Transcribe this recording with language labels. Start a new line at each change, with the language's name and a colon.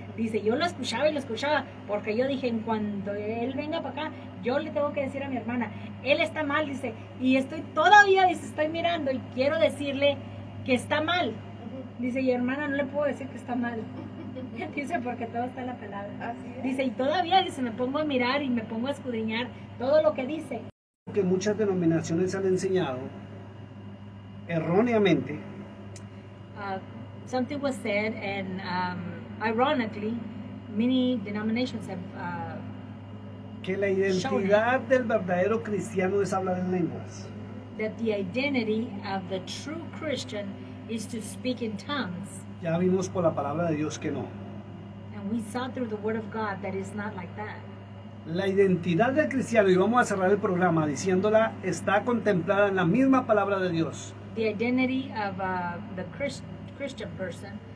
Spanish: Dice, yo lo escuchaba, porque yo dije, en cuanto él venga para acá, yo le tengo que decir a mi hermana, él está mal, dice, y estoy todavía, dice, estoy mirando y quiero decirle que está mal. Dice, y hermana, no le puedo decir que está mal. Dice, porque todo está en la palabra. Así es. Dice, y todavía, dice, me pongo a mirar y me pongo a escudriñar todo lo que dice. Que muchas denominaciones han enseñado erróneamente
English: Something was said, and ironically, many denominations have
Spanish: que la identidad del verdadero cristiano es hablar en lenguas.
English: that the identity of the true Christian is to speak in tongues.
Spanish: Ya vimos por la palabra de Dios que no.
English: And we saw through the Word of God that it's not like that.
Spanish: La identidad del cristiano, y vamos a cerrar el programa diciéndola, está contemplada en la misma palabra de Dios.
English: The identity of the Christian person